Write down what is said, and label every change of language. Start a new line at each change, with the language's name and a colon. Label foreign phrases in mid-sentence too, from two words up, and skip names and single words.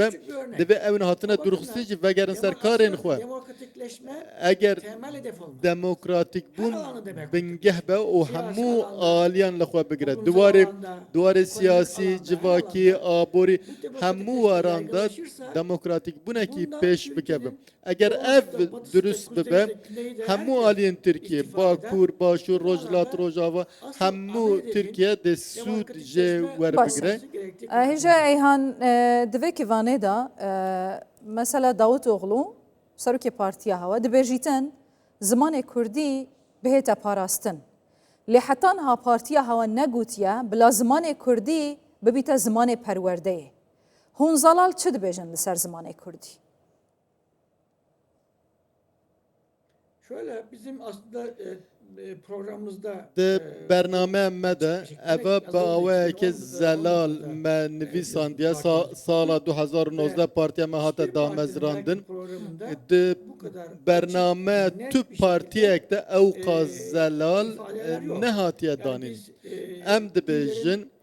Kurdish: divê ew hatine dûrxistin jî vegerin ser karên xwe eger demokratîk bûn bingeh be û hemû aliyan li xwe bigire duwarê siyasî civakî aborî hemû waran da demokratîk bûnekî pêş bikeve eger ev durust bibe hemû aliyên Tirkiye Bakur Başûr Rojhilat Rojava hemû Tirkiye de sûd jê werbigire هێژای ئەیهان divê kêvanê da mesela Davutoğlu serokê partiya hewa dibêjîtin zimanê Kurdî bihête parastin lê hetan ha partiya hewa negotiye bila zimanê Kurdî bibîte zimanê perwerdeyê hûn zalal çi dibêjin li ser zimanê Kurdî
Turkish: şöyle bizim aslında programımızda
Kurdish: di bernameya me de eva bi awayekî zelal me nivîsandiye sala 2019 partiya me hate damezrandin di bernameya tû partiyek de ewqa zelal nehatiye danîn em dibêjin